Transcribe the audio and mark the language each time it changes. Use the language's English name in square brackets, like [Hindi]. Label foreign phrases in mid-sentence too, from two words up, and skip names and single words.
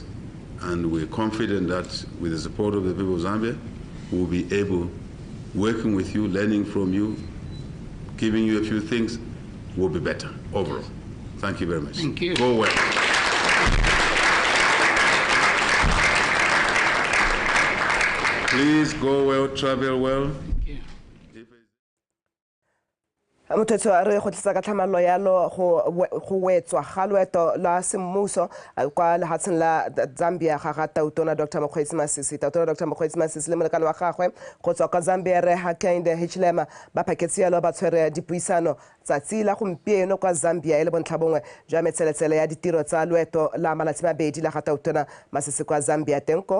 [English] And we're confident that with the support of the people of Zambia, we'll be able, working with you, learning from you, giving you a few things, will be better overall. Thank you very much. Thank you. Go well. Please go well, travel well. [Tswana] mothetso a re go tlisa ka tlhamallo yalo go wetswa ga loeto la semmuso kwa lehatsheng la Zambia ga Tautona Dr. Mokgweetsi Masisi. Tautona Dr. Mokgweetsi Masisi le molekane wa gagwe go tswa kwa Zambia re Hakainde Hichilema ba phaketse yalo ba tshwere dipuisano tsatsi la gompieno kwa Zambia le bontlhabongwe jwa metseletsele ya ditiro tsa loeto la malatsi mabedi la ga Tautona Masisi kwa Zambia tenko.